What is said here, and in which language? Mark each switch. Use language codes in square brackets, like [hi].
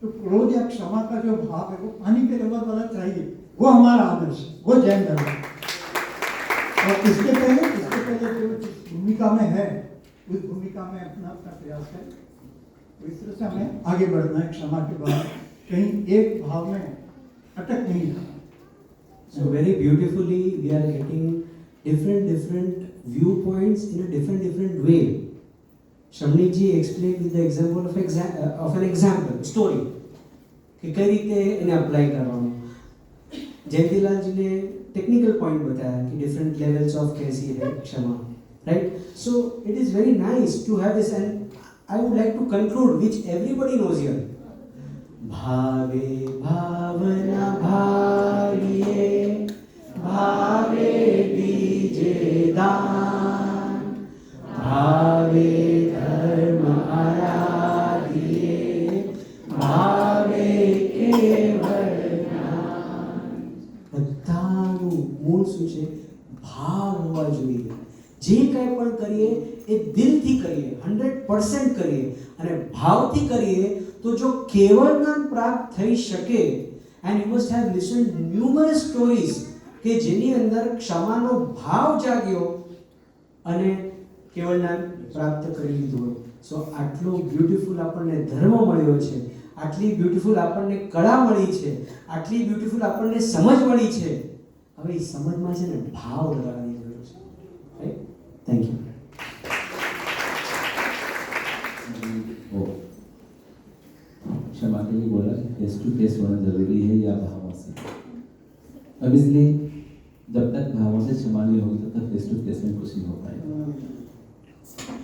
[hi] तो क्रोध या क्षमा का जो भाव है वो पानी के लेवल वाला चाहिए, वो हमारा आदर्श, वो जैन धर्म है। और इसके पहले जो जिस भूमिका में है उस भूमिका में अपना अपना प्रयास है, तो इस तरह से हमें आगे बढ़ना है। क्षमा के बाद कहीं एक भाव में अटक नहीं जाना। [en] So very beautifully we are getting different viewpoints in a different way. Shamni ji explained with the example of an example story [hi] कि कई रीते इन्हें अप्लाई करवाना। जयंतीलाल जी ने टेक्निकल पॉइंट बताया कि [en] different levels of [hi] कैसी है क्षमा, right? [en] So it is very nice to have this, and I would like to conclude which everybody knows here. [hi] भावे भावना भाविये, भावे बीजे दान, भावे धर्म आराधिये, भावे केवल [gu] બધાનું મૂળ શું છે? ભાવ હોવા જોઈએ। જે કંઈ પણ કરીએ એ દિલથી કરીએ, 100% કરીએ, અને ભાવથી કરીએ તો જો કેવળ જ્ઞાન પ્રાપ્ત થઈ શકે। [en] and you must have listened numerous stories [gu] કે જેની અંદર ક્ષમાનો ભાવ જાગ્યો અને કેવળ જ્ઞાન પ્રાપ્ત કરી લીધું હોય। સો આટલો બ્યુટીફુલ આપણને ધર્મ મળ્યો છે, આટલી બ્યુટીફુલ આપણને કળા મળી છે, આટલી બ્યુટીફુલ આપણને સમજ મળી છે। હવે એ સમજમાં છે ને ભાવ લગાવવાની જરૂર છે, રાઈટ? [en] Thank you. [hi] क्षमा के लिए बोला फेस टू फेस होना जरूरी है या भावों से। अब इसलिए जब तक भावों से क्षमा नहीं होगी तब तक फेस टू फेस में कुछ नहीं हो पाएगा।